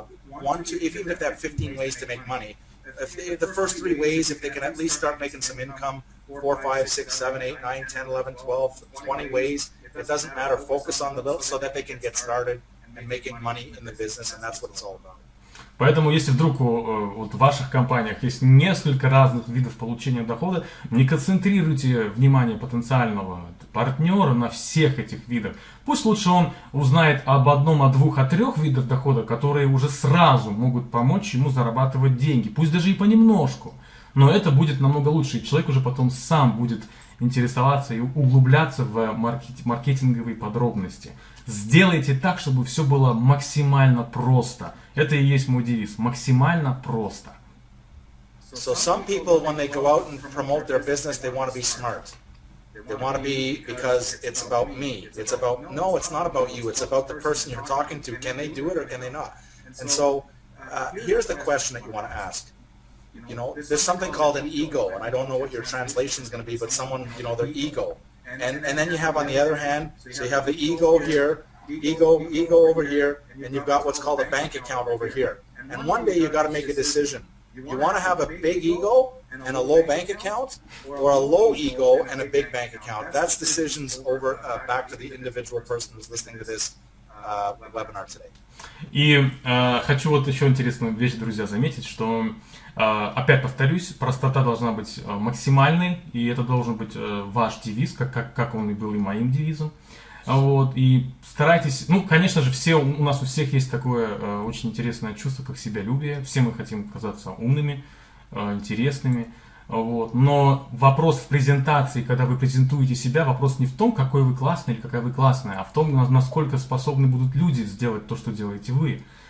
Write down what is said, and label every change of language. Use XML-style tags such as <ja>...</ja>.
<en>1, 2, even if they have 15 ways to make money, if the first 3 ways, if they can at least start making some income, 4, 5, 6, 7, 8, 9, 10, 11, 12, 20 ways, it doesn't matter. Focus on the little so that they can get started and making money in the business, and that's what it's all about.</en> <ru>Поэтому, если вдруг вот в ваших компаниях есть несколько разных видов получения дохода, не концентрируйте внимание потенциального партнера на всех этих видах. Пусть лучше он узнает об 1, о 2, о 3 видах дохода, которые уже сразу могут помочь ему зарабатывать деньги. Пусть даже и понемножку. Но это будет намного лучше, и человек уже потом сам будет интересоваться и углубляться в маркетинговые подробности. Сделайте так, чтобы все было максимально просто. Это и есть мой девиз. Максимально просто.</ru> <en>So some people, when they go out and promote their business, they want to be smart. They want to be, because it's about me. It's about, no, it's not about you. It's about the person you're talking to. Can they do it or can they not? And so here's the question that you want to ask. You know, there's something called an ego, and I don't know what your translation is going to be, but someone, you know, their ego. And then you have on the other hand, so you have the ego here, ego over here, and you've got what's called a bank account over here. And one day you've got to make a decision. You want to have a big ego and a low bank account, or a low ego and a big bank account? That's decisions over back to the individual person who's listening to this webinar today.</en> <ru>И хочу вот еще интересную вещь, друзья, заметить, что, опять повторюсь, простота должна быть максимальной, и это должен быть ваш девиз, как он и был и моим девизом. Вот, и старайтесь, ну, конечно же, у нас у всех есть такое очень интересное чувство, как себялюбие, все мы хотим казаться умными, интересными, вот, но вопрос в презентации, когда вы презентуете себя, вопрос не в том, какой вы классный или какая вы классная, а в том, насколько способны будут люди сделать то, что делаете вы.</ru>